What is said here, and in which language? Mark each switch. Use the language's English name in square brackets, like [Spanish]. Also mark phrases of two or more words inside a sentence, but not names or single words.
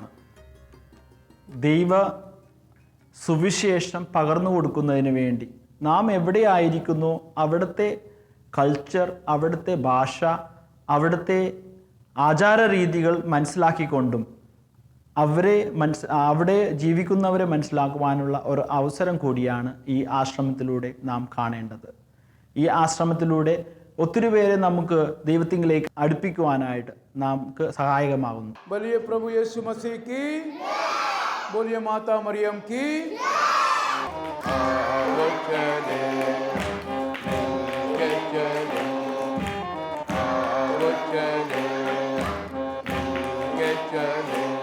[Malayalam] ദൈവ സുവിശേഷം പകർന്നു കൊടുക്കുന്നതിന് വേണ്ടി നാം എവിടെയായിരിക്കുന്നു അവിടുത്തെ കൾച്ചർ, അവിടുത്തെ ഭാഷ, അവിടുത്തെ ആചാരരീതികൾ മനസ്സിലാക്കിക്കൊണ്ടും അവിടെ ജീവിക്കുന്നവരെ മനസ്സിലാക്കുവാനുള്ള ഒരു അവസരം കൂടിയാണ് ഈ ആശ്രമത്തിലൂടെ നാം കാണേണ്ടത്. ഈ ആശ്രമത്തിലൂടെ ഒത്തിരി പേരെ നമുക്ക് ദൈവത്തിലേക്ക് അടുപ്പിക്കുവാനായിട്ട് നമുക്ക് സഹായകമാകുന്നു. [Hindi] बोलिए प्रभु यीशु मसीह की, बोलिए माता मरियम की। आओ चले मिलके चले, आओ चले मिलके चले।